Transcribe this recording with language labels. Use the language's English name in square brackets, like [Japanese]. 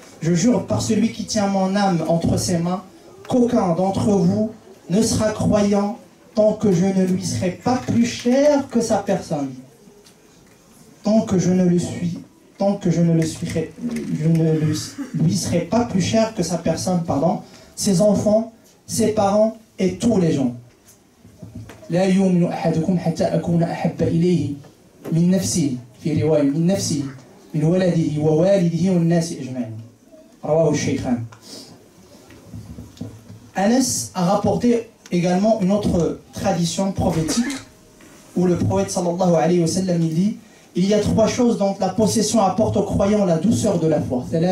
[French] Je jure par celui qui tient mon âme entre ses mains qu'aucun d'entre vous ne sera croyant tant que je ne lui serai pas plus cher que sa personne. Tant que je ne lui serai pas plus cher que sa personne, ses enfants, ses parents et tous les gens. [Arabic] لا يؤمن أحدكم حتى أكون أحب إليه من نفسه في رواية من نفسه من ولده ووالده والناس أجمعين. رواه الشيخان. [French] Anas a rapporté également une autre tradition prophétique où le prophète sallallahu alayhi wa sallam il dit: il y a trois choses dont la possession apporte aux croyants la douceur de la foi.